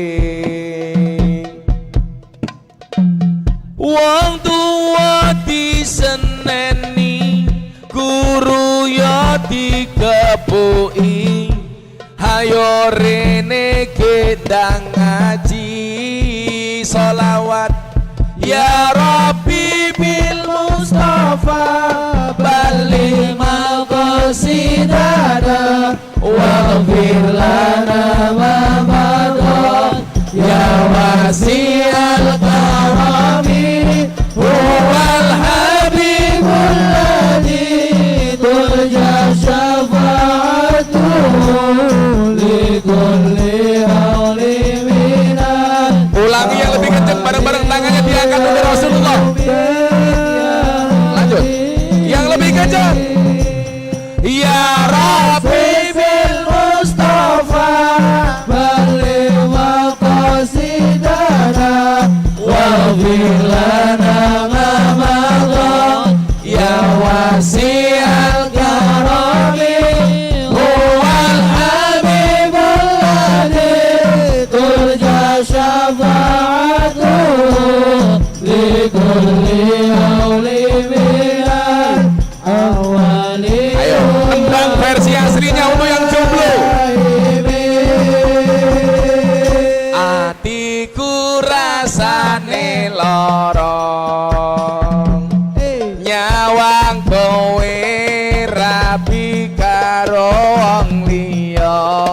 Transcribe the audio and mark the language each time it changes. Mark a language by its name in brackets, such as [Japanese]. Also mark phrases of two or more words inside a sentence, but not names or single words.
[Javanese] wong tua diseneni, guru ya dikepuki, hayo rene gedang ngaji, sholawat [Arabic] يا رب بالمصطفى, [Javanese] balli [Arabic] مقاصدنا واغفر لنا ما مضى يا واسع الكرم هو الحبيب الذي ترجى شفاعته لكل هول من. [Indonesian] Ulangi yang lebih kencang, bareng-bareng tangannya diangkat untuk Rasulullah. Lanjut yang lebih kencang. [Arabic] يا رب بالمصطفى بلغ مقاصدنا واغفر لنا ما مضى يا واسع الكرم هو الحبيب الذي ترجى شفاعته لكل هول من الأهوال. [Indonesian] Ayo tembang versi aslinya untuk yang jomblo. [Javanese] Atiku rasane lorong, nyawang kowe rabi karo wong liya,